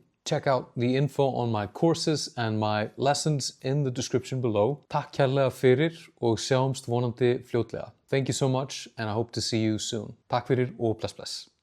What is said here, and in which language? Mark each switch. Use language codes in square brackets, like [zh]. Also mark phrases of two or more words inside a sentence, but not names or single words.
[en] Check out the info on my courses and my lessons in the description below. [is] Takk kærlega fyrir og sjáumst vonandi fljótlega. [en] Thank you so much and I hope to see you soon. [is] Takk fyrir og bless bless.